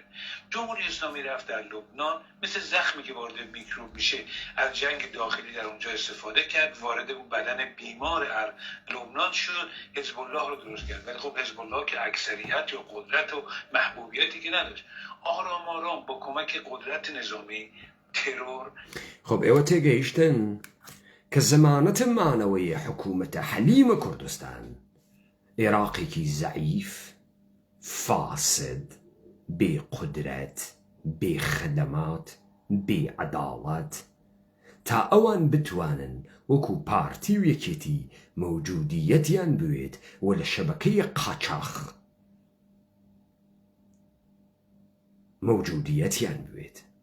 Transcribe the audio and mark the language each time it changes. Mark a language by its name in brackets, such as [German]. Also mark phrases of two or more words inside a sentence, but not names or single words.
[Persian] جمهوری اسلامی رفت در لبنان مثل زخمی که وارد میکروب میشه از جنگ داخلی در اونجا استفاده کرد، وارد اون بدن بیمار لبنان شد، حزب الله رو درست کرد. ولی خب حزب الله که اکثریت و قدرت و محبوبیتی که نداشت، آرام آرام با کمک قدرت نظامی ترور. [Central Kurdish] خب ئێوە تێگەیشتن کە زەمانەتە مانەوەیە حکوومەتە حەلیمە کوردستان عێراقێکی زەعیف فاسد بێقدرەت بێخدەمات بێعەداڵەت تا ئەوان بتوانن وەکو پارتی و یەکێتی مەوجودیەتیان بوێت و لە شەبەکەی قاچاق مەوجودیەتیان بوێت.